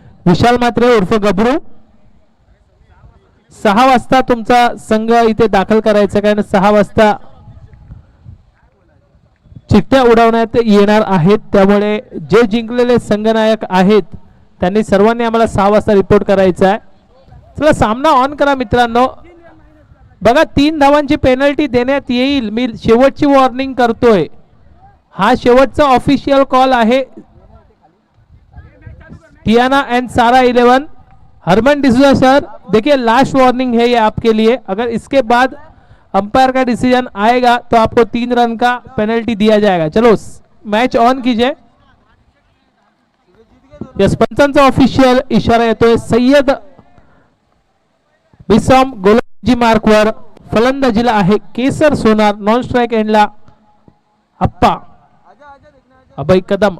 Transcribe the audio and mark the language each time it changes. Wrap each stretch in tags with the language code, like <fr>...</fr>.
<mr>विशाल म्हात्रे उर्फ गबरू, 6 वाजता तुमचा संघ इथे दाखल करायचा, कारण 6 वाजता चिठ्ठ्या उडवण्यात येणार आहेत, त्यामुळे जे जिंकलेले संघनायक आहेत त्यांनी सर्वांनी आम्हाला 6 वाजता रिपोर्ट करायचा आहे. चला सामना ऑन करा मित्रांनो. बघा 3 धावांची पेनल्टी देण्यात येईल. मी शेवटची वॉर्निंग करतोय, हा शेवटचा ऑफिशियल कॉल आहे.</mr> <hi>टियाना एंड सारा 11, हरमन डिसूजा सर देखिए लास्ट वार्निंग है ये आपके लिए, अगर इसके बाद अंपायर का डिसीजन आएगा तो आपको 3 रन का पेनल्टी दिया जाएगा. चलो मैच ऑन कीजिए.</hi> <mr>यस पंचांचा ऑफिशियल इशारा येतोय. सय्यद बिसॉम गोलंदाजी मार्कवर, फलंदाजीला आहे केसर सोनार, नॉन स्ट्राइक एंडला अप्पा अभय कदम.</mr>